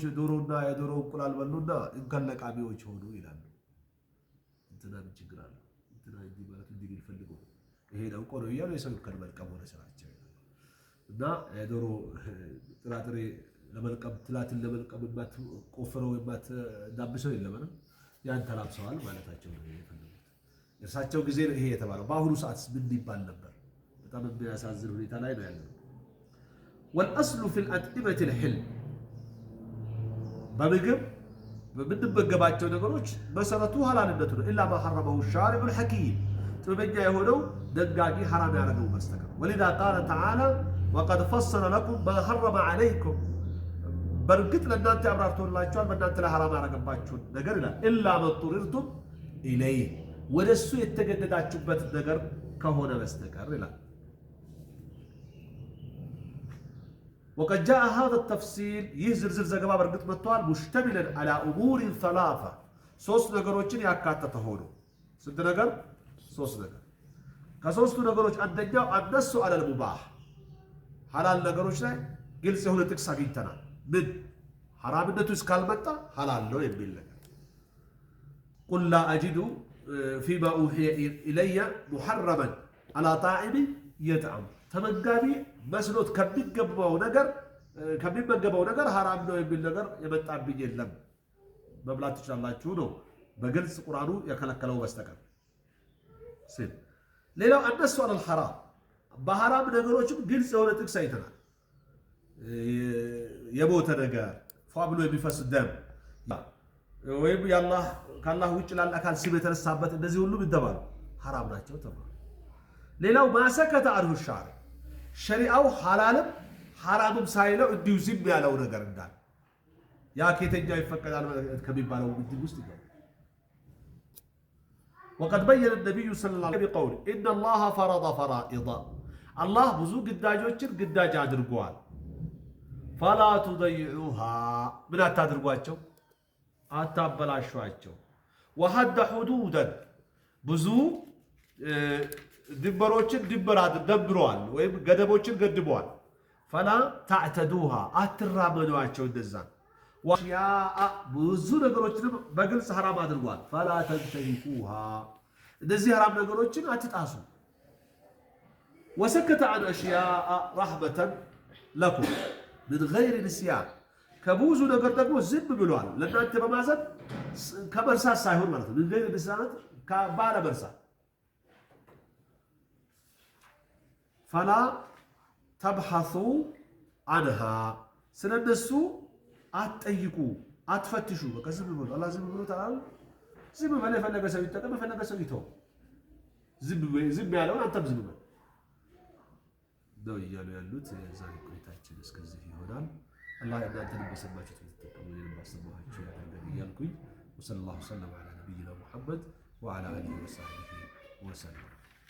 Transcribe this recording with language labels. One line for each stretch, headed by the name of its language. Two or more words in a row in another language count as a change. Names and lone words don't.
Amharic: ዶሮና የዶሮ እንቁላል በሉና እንከለቃሚዎች ሆኑ ይላሉ እንትና ምን ችግር አለ እንትና እንዲህ ማለት እንዲህ ቢፈልገው ይሄ ነው ቆሎ ይያሉ የሰው ከመልቀም ሆነ ስራቸው እና የዶሮ ጥራጥሬ ለመልቀም ትላትን ለመልቀም ቆፍረው ዳብሰው የለም ያን ተላብሰዋል ማለታቸው ነው የፈለጉት እርሳቸው ጊዜ ይሄ የተባለው በአሁኑ ሰዓት ምን ይባል ነበር በጣም የሚያሳዝን ሁኔታ ላይ ነው ያለው
Arabic: والأصل في الأطعمة الحلم
Amharic: በምግብ በምንመገባቸው ነገሮች መሰረቱ ሐላልነቱ ነው
Arabic: إلا ما حرمه الشارع الحكيم
Amharic: ጥበበኛ የሆነው ደጋጊ حرام ያደረገው በስተቀር
Arabic: ولذا قال تعالى وقد فصل لكم ما حرم عليكم
Amharic: በርግጥ ለእናንተ አብራርቶላችኋል በእናንተ ላይ حرام ያደረገባችሁ ነገር ይላል
Arabic: إلا ما اضطررتم إليه
Amharic: ወደሱ የተገደዳችሁበት ነገር ከሆነ በስተቀር ይላል
Arabic: وقد جاء هذا التفصيل يزرزر زغبا برغط متوال مشتملا على امور ثلاثه ሶስት
Amharic: ነገሮችን ያካተተ ሆኖ ስንት ነገር ሶስት ነገር ከሶስቱ ነገሮች አንደኛው አነሱ
Arabic: على المباح حلال
Amharic: ነገሮች ላይ ግልጽ የሆነ ጥቅስ አግኝተናል ምን حرامነቱ እስካልመጣ حلال ነው የሚል ነገር
Arabic: قل لا اجد فيما اوحي الي محرما على طاعم يطعم
Amharic: ተመጋቢ መስሎት ከሚመገበው ነገር حرام ነው የሚል ነገር የመጣብኝ የለም መብላት ትችላላችሁ ነው በግልጽ ቁርአኑ የከለከለው በስተቀር ሲል ሌላው አነሱ
Arabic: على الحرام
Amharic: በሐራም ነገሮችም ግልጽ የሆነ ጥቅስ አይተናል የሞተ ነገር ፋብሎ የሚፈስ ደም ወይም ያላህ ካላህ ውጭ ላለ አካል ስም የተነሳበት እንደዚህ ሁሉ ይደባሉ حرام ናቸው ተባለ ሌላው ማሰከተ አርሁ ሻሪ ሸሪዓው ሐላልም حرامም ሳይለው እንዲሁ ዝም ያለው ነገር እንዳለ ያ ከየትኛው ይፈቀዳል ከሚባለው ምድብ ውስጥ ይገባል
Arabic: وقد بين النبي صلى الله عليه وسلم بقوله إن الله فرض فرائض الله
Amharic: ብዙ ግዳጆችን ግዳጅ አድርጓል
Arabic: فلا تضيعوها
Amharic: ምን አታድርጓቸው አታበላሿቸው
Arabic: وحد حدودا ብዙ
Amharic: ድንበሮችን ደብረዋል ወይም ገደቦችን ገድበዋል
Arabic: فلا تعتدوها
Amharic: አትራመዷቸው እንደዛ واشياء ብዙ ነገሮችንም በግልጽ حرام አድርጓል
Arabic: فلا تنتهكوها
Amharic: እንደዚህ حرام ነገሮችን አትጣሱ
Arabic: وسكت عن اشياء رحمة لكم من غير نسيان
Amharic: ከብዙ ነገር ደግሞ ዝም ብሏል ለእናንተ በማዘን ከመርሳት ሳይሆን ማለት ነው
Arabic: من غير نسيان
Amharic: ከባለ መርሳት
Arabic: فلا تبحثوا عنها
Amharic: ስለነሱ አትጠይቁ አትፈትሹ በቃ ዝም ብሎ አላህ ዝም ብሎ ታላል ዝም ብሎ የፈለገ ሰው ይጠቀም የፈለገ ሰው ይተው ዝም ያለውን አንተም ዝም ብሎ ነው እያሉ ያሉት ዛሬ ቆይታችን እስከዚህ ይሆናል አላህ ያንተን በሰማችሁት ተጠቀሙ የማሰማችሁ ያደርገን እያልኩኝ
Arabic: وصلى الله على نبينا محمد وعلى آله وصحبه وسلم